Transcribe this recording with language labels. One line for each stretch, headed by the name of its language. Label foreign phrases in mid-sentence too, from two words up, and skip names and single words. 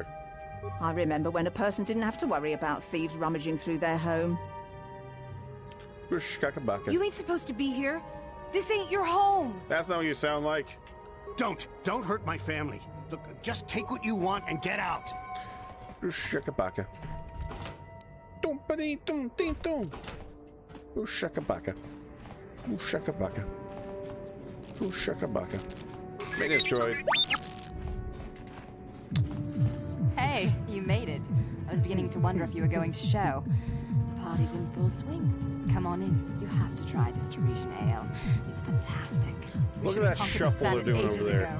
English: I remember when a person didn't have to worry about thieves rummaging through their home. You ain't supposed to be here. This ain't your home. That's not what you sound like. Don't hurt my family. Look, just take what you want and get out. Shakabaka. Dum ding dum. Shakabaka. Shakabaka. Shakabaka. Made it, droid. Hey, you made it. I was beginning to wonder if you were going to show. The party's in full swing. Come on in. You have to try this Teresian ale. It's fantastic. Look at that shuffle they're doing over there.